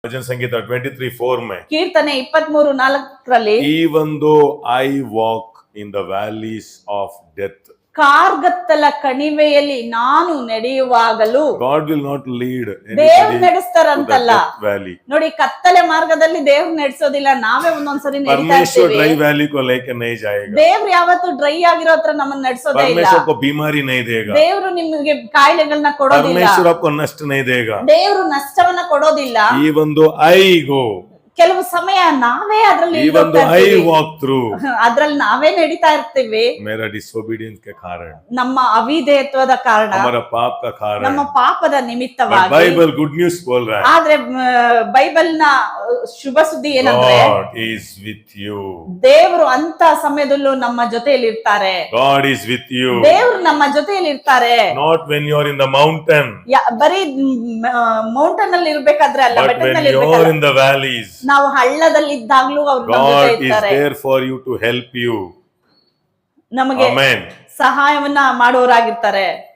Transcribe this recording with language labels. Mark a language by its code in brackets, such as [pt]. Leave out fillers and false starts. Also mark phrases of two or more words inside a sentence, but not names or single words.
[hi] भजन संगीत 23:4 में [kn] ಕೀರ್ತನೆ 23:4 [en] even though I walk in the valleys of death, [kn] ಕಾರ್ಗತ್ತಲ ಕಣಿವೆಯಲ್ಲಿ ನಾನು ನಡೆಯುವಾಗಲೂ [en] God will not lead [kn] ದೇವ್ರು [en] anybody to the [kn] ನಡೆಸ್ತಾರಂತಲ್ಲ. [en] death valley. [kn] ನೋಡಿ, ಕತ್ತಲೆ ಮಾರ್ಗದಲ್ಲಿ ದೇವ್ರು ನಡೆಸೋದಿಲ್ಲ, ನಾವೇ ಒಂದೊಂದ್ಸರಿ ನಡೀತಾ [hi] परमेश्वर [kn] ಇರ್ತೀವಿ. [hi] ड्राई वैली को लेकर नहीं जाएगा. [kn] ದೇವ್ರು ಯಾವತ್ತು ಡ್ರೈ ಆಗಿರೋ ಹತ್ರ ನಮ್ಮನ್ನ ನಡೆಸೋದೇ ಇಲ್ಲ. [hi] परमेश्वर को बीमारी नहीं देगा. [kn] ದೇವ್ರು ನಿಮಗೆ ಕಾಯಿಲೆಗಳನ್ನ ಕೊಡೋದಿಲ್ಲ. [hi] परमेश्वर आपको नष्ट नहीं देगा. [kn] ದೇವ್ರು ನಷ್ಟವನ್ನ ಕೊಡೋದಿಲ್ಲ. [en] even though I go, [kn] ಕೆಲವು ಸಮಯ ನಾವೇ ಅದ್ರಲ್ಲಿ [en] even though I walk through, [kn] ಅದ್ರಲ್ಲಿ ನಾವೇ ನಡೀತಾ ಇರ್ತೀವಿ. [hi] मेरा disobedience के कारण, [kn] ನಮ್ಮ ಅವಿಧೇಯತ್ವದ ಕಾರಣ, [hi] हमारा पाप का कारण, [kn] ನಮ್ಮ ಪಾಪದ [en] but [kn] ನಿಮಿತ್ತವಾಗಿ. [en] Bible good news [hi] बोल रहा है, [kn] ಆದ್ರೆ ಬೈಬಲ್ ನ ಶುಭ ಸುದ್ದಿ ಏನಂದ್ರೆ, [en] God is with you. [kn] ದೇವರು ಅಂತ ಸಮಯದಲ್ಲೂ ನಮ್ಮ ಜೊತೆಯಲ್ಲಿ ಇರ್ತಾರೆ. [en] God is with you. [kn] ದೇವರು ನಮ್ಮ ಜೊತೆಯಲ್ಲಿ ಇರ್ತಾರೆ. [en] Not when you are in the mountain, [kn] ಬರೀ ಮೌಂಟನ್ ಅಲ್ಲಿ ಇರ್ಬೇಕಾದ್ರೆ ಅಲ್ಲ, [en] but [kn] ಬೆಟ್ಟದ [en] when [kn] ಮೇಲೆ [en] you are [kn] ಇರ್ಬೇಕಲ್ಲ. [en] in the valleys, [kn] ನಾವು ಹಳ್ಳದಲ್ಲಿ ಇದ್ದಾಗ್ಲೂ ಅವ್ರು ನಮ್ಮ ಜೊತೆ [en] God is [kn] ಇರ್ತಾರೆ. [en] there for you to help you. [kn] ನಮಗೆ [en] Amen. [kn] ಸಹಾಯವನ್ನ ಮಾಡೋರಾಗಿರ್ತಾರೆ.